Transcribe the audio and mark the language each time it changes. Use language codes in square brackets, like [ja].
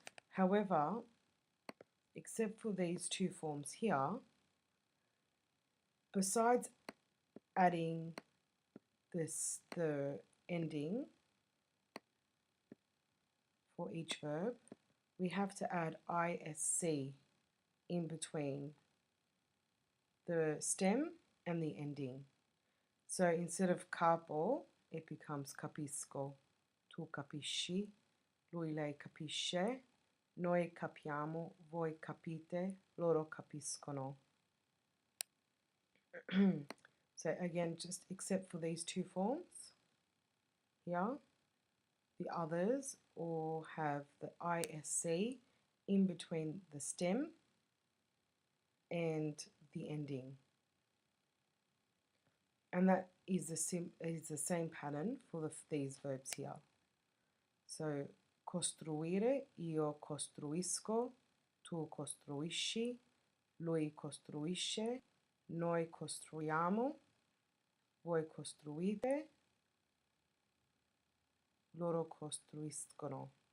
[en] However, except for these two forms here, besides adding the ending for each verb, we have to add ISC in between the stem and the ending. So instead of capo, [it] it becomes capisco, tu capisci, lui lei capisce, noi capiamo, voi capite, loro capiscono. [en] So again, just except for these two forms here, the others all have the ISC in between the stem and the ending. And that is the same pattern for these verbs here. [it] So, costruire, io costruisco, tu costruisci, lui costruisce, noi costruiamo, voi costruite, loro costruiscono.